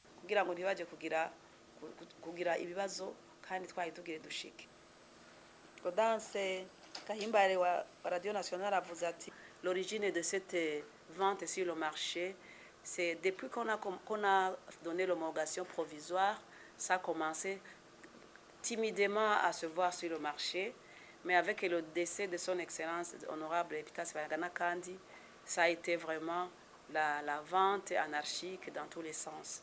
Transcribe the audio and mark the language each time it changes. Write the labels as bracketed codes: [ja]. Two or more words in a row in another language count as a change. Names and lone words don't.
[rn] kugira ngo ntibaje kugira ibibazo kandi twari tugire dushike. [fr] Gaudence Kahimbare wa Radio Nationale [rn] avuze ati [fr] l'origine de cette vente sur le marché, c'est depuis qu'on a donné l'homologation provisoire, ça a commencé timidement à se voir sur le marché, mais avec le décès de son excellence honorable Epitas Bagana Kandi, ça a été vraiment la vente anarchique dans tous les sens.